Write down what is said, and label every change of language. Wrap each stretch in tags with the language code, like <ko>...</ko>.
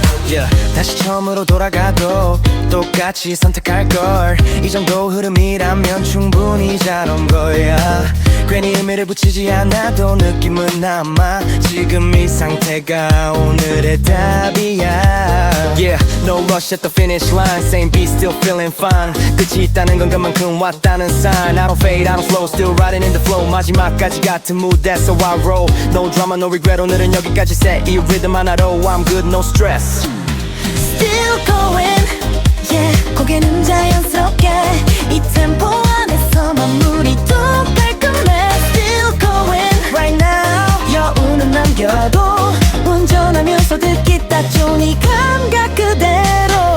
<ko>Yeah, 다시 처음으로 돌아가도 똑같이 선택할걸. 이 정도 흐름이라면 충분히 잘 온 거야. 괜히 의미를 붙이지 않아도 느낌은 남아. 지금 이 상태가 오늘의 답이야.</ko> <en>Yeah, no rush at the finish line. Same beat, still feeling fine.</en> <ko>끝이 있다는 건 그만큼 왔다는</ko> <en>sign. I don't fade, I don't slow, still riding in the flow.</en> <ko>마지막까지 같은</ko> <en>mood, that's how I roll. No drama, no regret.</en> <ko>오늘은 여기까지 set. 이 리듬 하나로</ko> <en>I'm good, no stress. Still going, yeah.</en> <ko>고개는 자연스럽게 이 템포 안에서 마무리도 깔끔해.</ko> <en>Still going right now.</en> <ko>여운은 남겨도 운전하면서 듣기 딱 좋은 이 감각 그대로.</ko>